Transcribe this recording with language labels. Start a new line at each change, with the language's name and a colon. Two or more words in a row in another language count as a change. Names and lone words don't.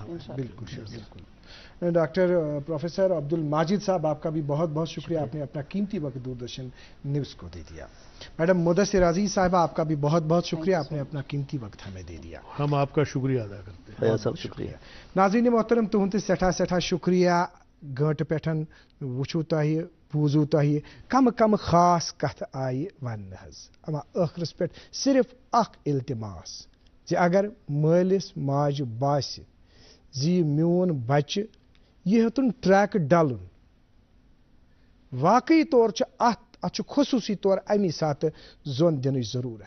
Urdu: بالکل بالکل. ڈاکٹر پروفیسر عبد الماجد صاحب, آپ کا بھی بہت بہت شکریہ, آپ نے اپنا قیمتی وقت دوردرشن نیوز کو دے دیا. میڈم مدثر عزیز صاحبہ, آپ کا بھی بہت بہت شکریہ, آپ نے اپنا قیمتی وقت ہمیں دے دیا. ہم آپ کا شکریہ ادا کرتے ہیں. بہت شکریہ. ناظرین محترم,
Kashmiri: تہند سٹھا شکریہ. گھنٹہ پٮ۪ٹھ وچھو تۄہہِ بوٗزوٗ تۄہہِ کم خاص کتھ آیہِ وننہٕ حظ, اما ٲخرس پٮ۪ٹھ صرف اکھ التماس زِ اگر مٲلِس ماجہِ باسہِ زِ یہِ میون بچہِ یہ ہیوٚتُن ٹریک ڈلُن, واقعی طور چھُ اتھ چھُ خصوٗصی طور امی ساتہٕ زوٚن دِنٕچ ضروٗرت.